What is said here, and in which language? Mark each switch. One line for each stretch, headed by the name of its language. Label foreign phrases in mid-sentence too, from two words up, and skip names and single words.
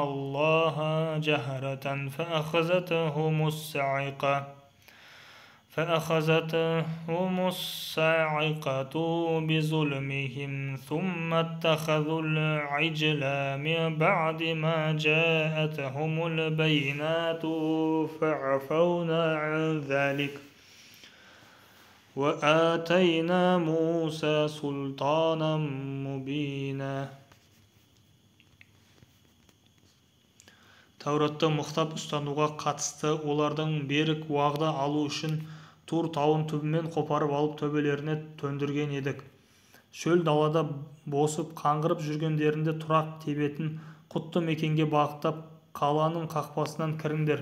Arabic: الله جهرة فأخذتهم الصاعقة فأخذتهم الصاعقة بظلمهم ثم اتخذوا العجل من بعد ما جاءتهم البينات فعفونا عن ذلك وآتينا موسى سلطانا مبينا.
Kazakh: Тәуратты мықтап ұстануға қатысты олардың берік уағда алу үшін Тур тауын түбімен қопарып алып төбелеріне төндірген едік. Шөл далада босып қаңғырып жүргендерінде тұрақ тебетін құтты мекенге бағыттап қаланың қақпасынан кіріңдер.